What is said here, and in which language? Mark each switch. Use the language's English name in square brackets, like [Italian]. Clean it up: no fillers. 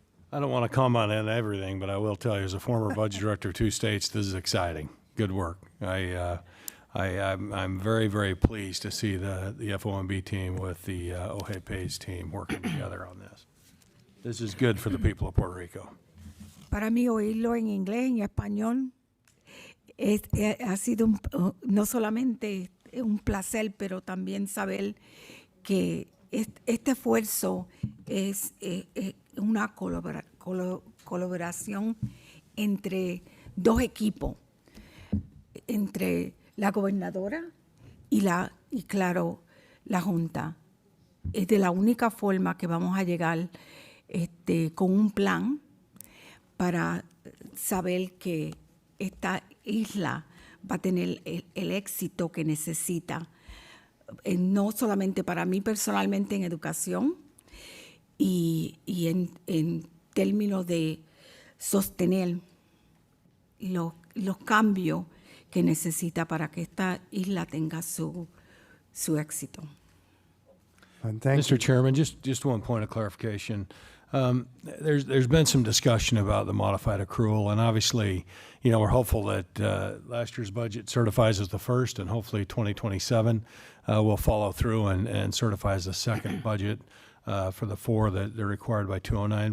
[English] I don't want to comment on everything, but I will tell you, as a former budget director of 2 states, this is exciting. Good work. I'm very, very pleased to see the FOMB team with the OJP's team working together on this. This is good for the people of Puerto Rico. [Spanish] Para mí oírlo en inglés, en español, ha sido no solamente un placer, pero también saber que este esfuerzo es una colaboración entre dos equipos, entre la gobernadora y claro, la Junta. Es de la única forma que vamos a llegar con un plan para saber que esta isla va a tener el éxito que necesita, no solamente para mí personalmente en educación y en términos de sostener los cambios que necesita para que esta isla tenga su éxito. [English] Thank Mr. Chairman, just one point of clarification. There's been some discussion about the modified accrual, and obviously, we're hopeful that last year's budget certifies as the first, and hopefully 2027 will follow through and certify as the second budget for the 4 that they're required by 209.